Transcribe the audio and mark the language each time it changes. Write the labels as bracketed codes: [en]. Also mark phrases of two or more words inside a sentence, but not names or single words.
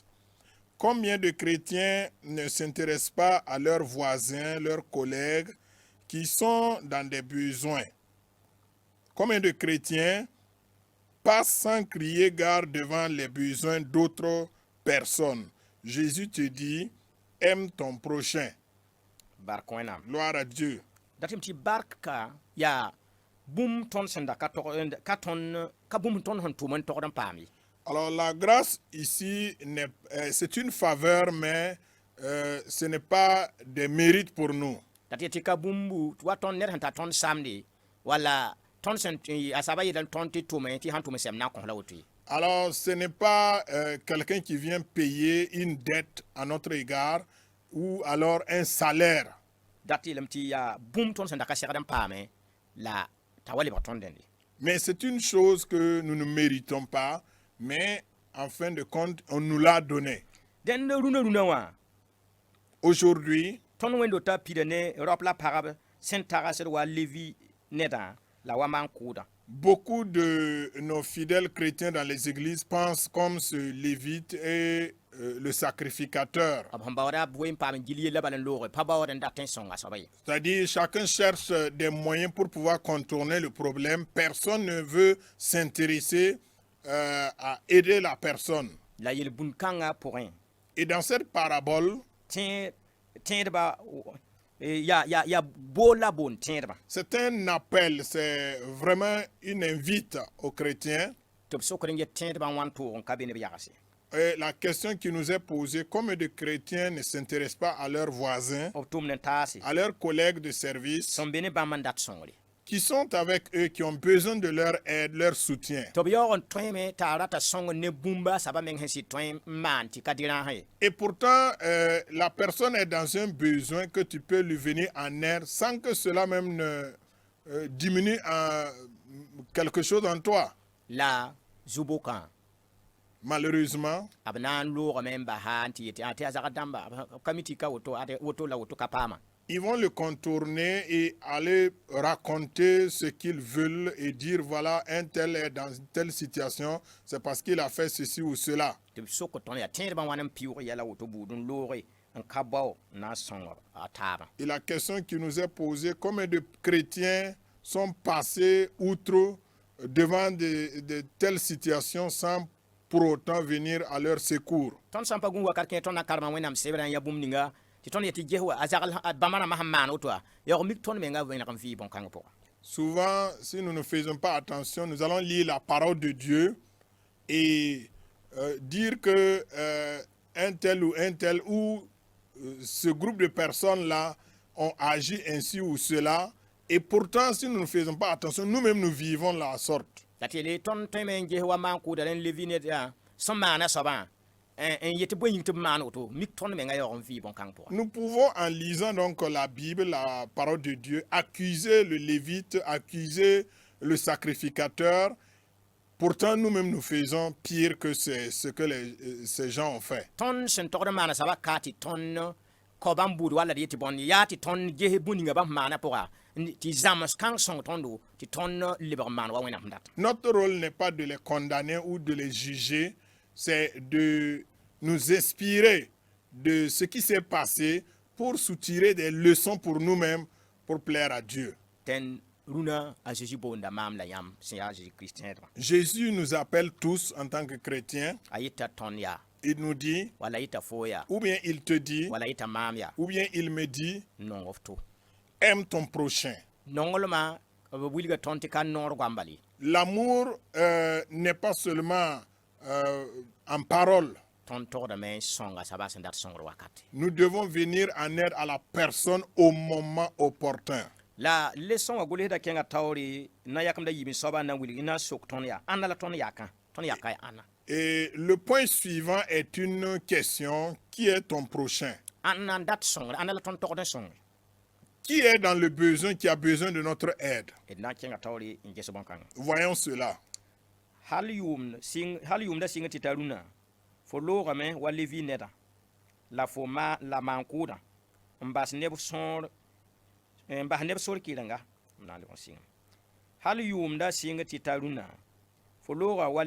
[fr] Combien de chrétiens ne s'intéressent pas à leurs voisins, leurs collègues qui sont dans des besoins? Combien de chrétiens passent sans crier gare devant les besoins d'autres personnes? Jésus te dit, aime ton prochain. [mos] Bark wẽnnaam. [fr] Gloire à Dieu. [mos] Dat tɩ bark ka yaa bũmb tõnd sẽn da ka bũmb tõnd sẽn tʋʋm n togd n paam ye. [fr] Alors la grâce ici, c'est une faveur, mais ce n'est pas des mérites pour nous. [mos] Dat tɩ ka bũmbu wa tõnd ned sẽn tar tõnd samde wala tõnd sẽn a soaba yetl tõnd tɩ tʋme tɩ sãn tʋm sɛm na n kõs la woto ye. [fr] Alors ce n'est pas quelqu'un qui vient payer une dette à notre égard ou alors un salaire. [mos] Dat yeelame tɩ yaa bũmb tõnd sẽn da ka segd n paame la t'a wa lebg tõnd dẽnde. [fr] Mais c'est une chose que nous ne méritons pas, mais en fin de compte, on nous l'a donné. [mos] Dẽnd rũnã wã [fr] Aujourd'hui, [mos] tõnd wẽndo t'a pida ne raop la pagb sẽn tagsd wa levi nedã la wa maan kʋʋdã. [fr] beaucoup de nos fidèles chrétiens dans les églises pensent comme ce Lévite et le sacrificateur. [mos] B sẽn baooda b ween paam n gil yella bala n looge pa baood n dat n sõnga soaba ye. [fr] C'est-à-dire, chacun cherche des moyens pour pouvoir contourner le problème. Personne ne veut s'intéresser à aider la personne. [mos] La yel bũn kãngã pʋgẽ [fr] Et dans cette parabole, [mos] tẽedba yaa bool la boon tẽedba [fr] c'est un appel, c'est vraiment une invite aux chrétiens. [mos] tɩ b sokd n yet tẽedbã n wãn toog n ka be ne b yagse. [fr] Et la question qui nous est posée, combien de chrétiens ne s'intéressent pas à leurs voisins, [mos] b tʋmd n taase [fr] à leurs collègues de service, [mos] sẽn be ne bãmb n dat sõngre [fr] qui sont avec eux, qui ont besoin de leur aide, leur soutien. [mos] tɩ b yaoog n tõeme t'a rata sõng ne bũmba soaba meng sẽn sɩ tõe n maan tɩ ka dɩ rãasã ye. [fr] Et pourtant, la personne est dans un besoin que tu peux lui venir en aide sans que cela même ne diminue quelque chose en toi. [mos] La zu-bʋkã [fr] Malheureusement, [mos] b na n loogame n basa n tɩ yetɩ tɩ a zag dãmba b ka mi tɩ ka woto la woto ka paama. [fr] ils vont le contourner et aller raconter ce qu'ils veulent et dire voilà, un tel est dans telle situation, c'est parce qu'il a fait ceci ou cela. [mos] tɩ b sok tõnd yaa tẽedbã wãn n pɩʋʋg yɛla woto buud n looge n ka bao n na n sõng a taabã. [fr] Et la question qui nous est posée, combien de chrétiens sont passés outre devant de telles situations sans pour autant venir à leur secours? [mos] tõnd sã n pa gũ wakat kẽ tõnd na karema wẽnnaam sebrã n ya bũmb ninga tɩ tõnd yetɩ ges wa a zagl bãmba rãmbã sẽn maan woto a yaoog mik tõnd menga wẽneg n vɩɩ bõn-kãng pʋga. [fr] Souvent, si nous ne faisons pas attention, nous allons lire la parole de Dieu et dire que un tel ou ce groupe de personnes-là ont agi ainsi ou cela. Et pourtant, si nous ne faisons pas attention, nous-mêmes nous vivons la sorte. [mos] La tɩ tõnd tõe me n ges wa maan kʋʋda rẽn levi ned sẽn maana soabã n yetɩ bõe yĩng tɩ b maan woto mik tõnd menga yaoog n vɩɩ bõn-kãng pʋga. [fr] Nous pouvons, en lisant donc la Bible, la parole de Dieu, accuser le Lévite, accuser le sacrificateur. Pourtant, nous-mêmes, nous faisons pire que ce que ces gens ont fait. [mos] Tõnd sẽn togd n maana soaba ka tɩ tõnd kao bãmb buud wala d yetɩ bõnd yaa tɩ tõnd ges bũ ninga bãmb maana pʋga tɩ zãms kãng sõng tõndo tɩ tõnd lebg n maan wa wẽnnaam sẽn dat. [fr] Notre rôle n'est pas de les condamner ou de les juger, c'est de nous inspirer de ce qui s'est passé pour soutirer des leçons pour nous-mêmes, pour plaire à Dieu. [mos] Tẽn rũnã a Jésus boonda maam la yãmb sẽn yaa Jésus-Christ tẽedbã. [fr] Jésus nous appelle tous en tant que chrétiens. [mos] A yeta tõnd yaa [fr] Il nous dit, [mos] wala yeta foo yaa [fr] ou bien il te dit, [mos] wala yeta maam yaa [fr] ou bien il me dit, [mos] nong f to. [fr] aime ton prochain. [mos] Nonglmã b wilga tõnd tɩ ka noor goambal ye. [fr] L'amour n'est pas seulement en parole. [mos] Tõnd togdame n sõnga soaba sẽn dat sõngr wakat. [fr] Nous devons venir en aide à la personne au moment opportun. [mos] La leçon wa golsda kẽngã taoore na yakemda yiib n soaba n na wilg n na sok tõnd yaa ãnda la tõnd yakã tõnd yaka ya ãnna. [fr] Et le point suivant est une question, qui est ton prochain? [mos] Ãnna n dat sõngr ãnda la tõnd togd n sõnge. [fr] Qui est dans le besoin, qui a besoin de notre aide? [mos] D na n kẽngã taoore n ges bõn-kãngã. [fr] Voyons cela. [mos] Hal yʋʋmda sɩng tɩ ta rũnã fo loogame wa levi neda la fo ma la mankʋʋdã n bas neb sõor n bas neb sor kɩrenga na le sɩngem hal yʋʋmda sɩng tɩ ta rũnã fo looga wa